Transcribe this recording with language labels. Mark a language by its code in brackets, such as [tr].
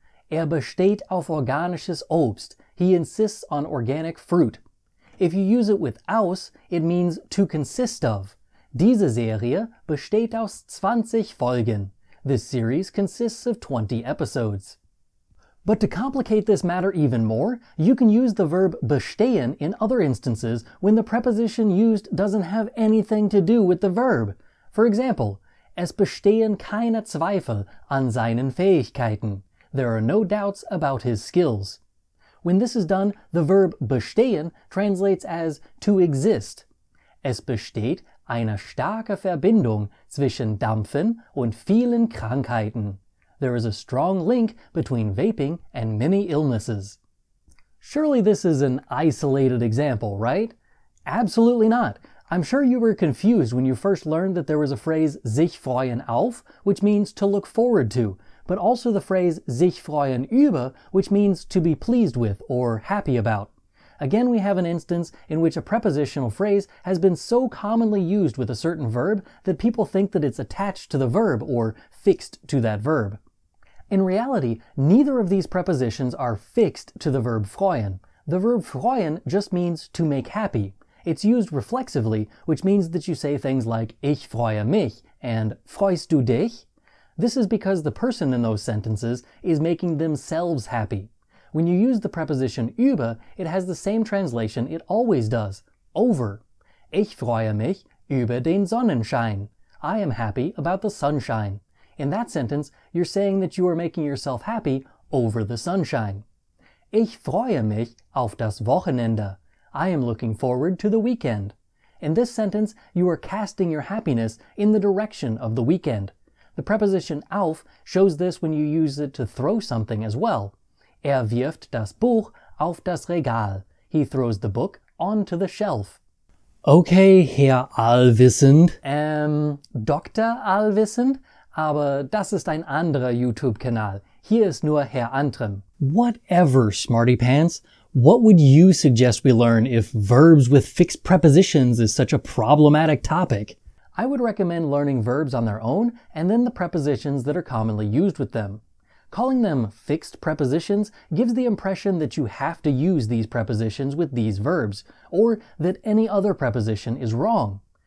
[de] Er besteht auf organisches Obst. [en] He insists on organic fruit. If you use it with aus, it means to consist of. [de] Diese Serie besteht aus 20 Folgen. [en] This series consists of 20 episodes. But to complicate this matter even more, you can use the verb bestehen in other instances when the preposition used doesn't have anything to do with the verb. For example, [de] es bestehen keine Zweifel an seinen Fähigkeiten. [en] There are no doubts about his skills. When this is done, the verb bestehen translates as to exist. [de] Es besteht eine starke Verbindung zwischen Dampfen und vielen Krankheiten. [en] There is a strong link between vaping and many illnesses. Surely this is an isolated example, right? Absolutely not. I'm sure you were confused when you first learned that there was a phrase sich freuen auf, which means to look forward to, but also the phrase sich freuen über, which means to be pleased with or happy about. Again, we have an instance in which a prepositional phrase has been so commonly used with a certain verb that people think that it's attached to the verb or fixed to that verb. In reality, neither of these prepositions are fixed to the verb freuen. The verb freuen just means to make happy. It's used reflexively, which means that you say things like [de] ich freue mich [en] and [de] freust du dich? [en] This is because the person in those sentences is making themselves happy. When you use the preposition über, it has the same translation it always does, over. [de] Ich freue mich über den Sonnenschein. [en] I am happy about the sunshine. In that sentence, you're saying that you are making yourself happy over the sunshine. [de] Ich freue mich auf das Wochenende. [en] I am looking forward to the weekend. In this sentence, you are casting your happiness in the direction of the weekend. The preposition auf shows this when you use it to throw something as well. [de] Er wirft das Buch auf das Regal. [en] He throws the book onto the shelf. [de] Okay, Herr Allwissend. Dr. Allwissend? Aber das ist ein anderer YouTube-Kanal. Hier ist nur Herr Antrim. [en] Whatever, Smarty Pants. What would you suggest we learn if verbs with fixed prepositions is such a problematic topic? I would recommend learning verbs on their own and then the prepositions that are commonly used with them. Calling them fixed prepositions gives the impression that you have to use these prepositions with these verbs, or that any other preposition is wrong.